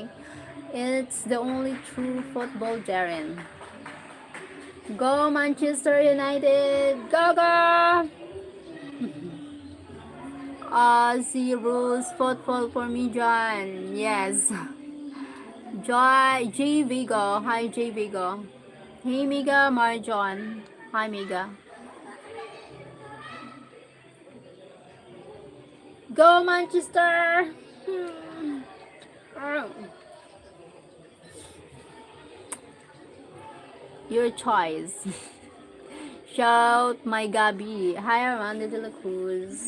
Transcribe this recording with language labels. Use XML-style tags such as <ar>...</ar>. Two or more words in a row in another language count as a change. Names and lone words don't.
<en>It's the only true football, Darren. Go Manchester United. Go, go. Aussie rules football for me, John. Yes. Joy, J Vigo. Hi, J Vigo. Hey, Miga, Marjon. Hi, Miga. Go, Manchester! Oh, your choice. Shout, my Gabi. Hi, Armando de la Cruz.</en>